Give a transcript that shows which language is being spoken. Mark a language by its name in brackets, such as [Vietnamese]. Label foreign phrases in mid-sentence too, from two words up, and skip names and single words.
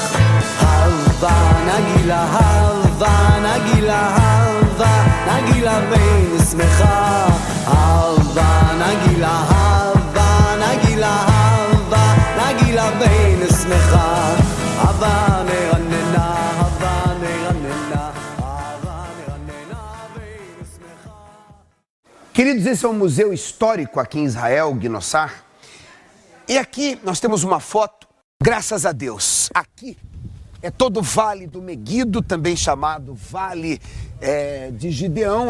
[Hebrew] הלווה נגילה, הלווה נגילה, הלווה נגילה בין שמחה. הלווה נגילה, הלווה נגילה, הלווה נגילה בין שמחה. הלווה נרננה, הלווה נרננה. [Portuguese] Queridos, esse é um museu histórico aqui em Israel, Gnossar. E aqui nós temos uma foto, graças a Deus. Aqui é todo o Vale do Meguido, também chamado Vale de Gideão.